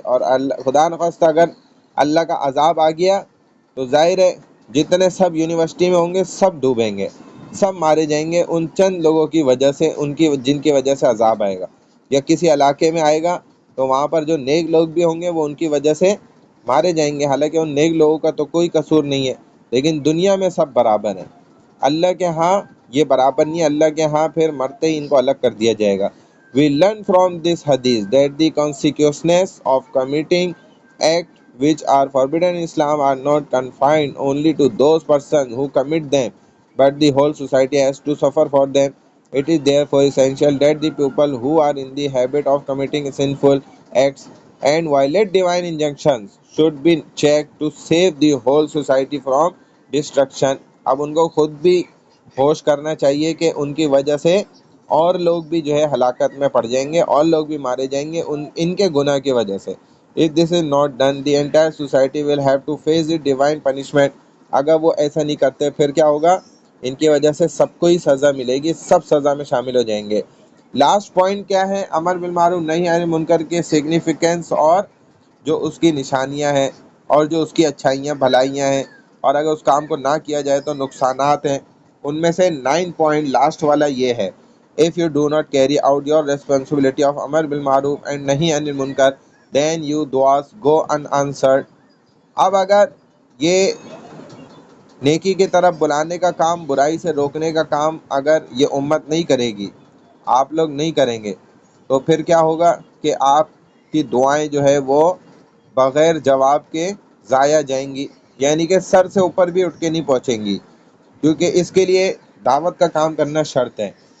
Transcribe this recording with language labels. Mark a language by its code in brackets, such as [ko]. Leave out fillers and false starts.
[ur] اور خدا نخواستہ اگر اللہ کا عذاب آ گیا تو ظاہر ہے جتنے سب یونیورسٹی میں ہوں گے سب ڈوبیں گے, سب مارے جائیں گے ان چند لوگوں کی وجہ سے, جن کی وجہ سے عذاب آئے گا. یا کسی علاقے میں آئے گا تو وہاں پر جو نیک لوگ بھی ہوں گے وہ ان کی وجہ سے مارے جائیں گے, حالانکہ ان نیک لوگوں کا تو کوئی قصور نہیں ہے. لیکن دنیا میں سب برابر ہیں, اللہ کے ہاں یہ برابر نہیں ہے. اللہ کے ہاں پھر مرتے ہی ان کو الگ کر دیا جائے گا. [en] We learn from this hadith that the consequences of committing acts which are forbidden in Islam are not confined only to those persons who commit them, but the whole society has to suffer for them. It is therefore essential that the people who are in the habit of committing sinful acts and violate divine injunctions should be checked to save the whole society from destruction. [ur] اب ان کو خود بھی ہوش کرنا چاہیے کہ ان کی وجہ سے اور لوگ بھی جو ہے ہلاکت میں پڑ جائیں گے, اور لوگ بھی مارے جائیں گے ان کے گناہ کی وجہ سے. [en] If this is not done, the entire society will have to face the divine punishment. [ur] اگر وہ ایسا نہیں کرتے پھر کیا ہوگا, ان کی وجہ سے سب کو ہی سزا ملے گی, سب سزا میں شامل ہو جائیں گے. لاسٹ پوائنٹ کیا ہے, امر بالمعروف نہی عن المنکر کے سگنیفیکنس اور جو اس کی نشانیاں ہیں اور جو اس کی اچھائیاں بھلائیاں ہیں, اور اگر اس کام کو نہ کیا جائے تو نقصانات ہیں. ان میں سے 9 پوائنٹ لاسٹ والا یہ ہے, [en] if you do not carry out your responsibility of amar bil ma'ruf and nahi anil munkar then you duas go unanswered. [ur] اب اگر یہ نیکی کی طرف بلانے کا کام, برائی سے روکنے کا کام اگر یہ امت نہیں کرے گی, آپ لوگ نہیں کریں گے, تو پھر کیا ہوگا کہ آپ کی دعائیں جو ہے وہ بغیر جواب کے ضائع جائیں گی, یعنی کہ سر سے اوپر بھی اٹھ کے نہیں پہنچیں گی, کیونکہ اس کے لیے دعوت کا کام کرنا شرط ہے.